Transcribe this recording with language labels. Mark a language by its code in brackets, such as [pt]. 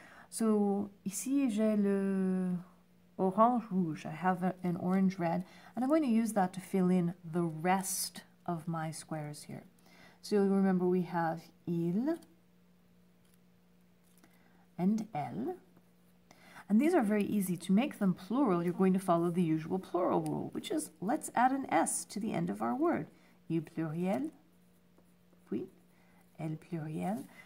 [fr] So ici j'ai le orange rouge. [en] I have an orange red, and I'm going to use that to fill in the rest of my squares here. So you'll remember we have il and elle. And these are very easy. To make them plural, you're going to follow the usual plural rule, which is let's add an S to the end of our word. [fr] Il pluriel, puis elle pluriel.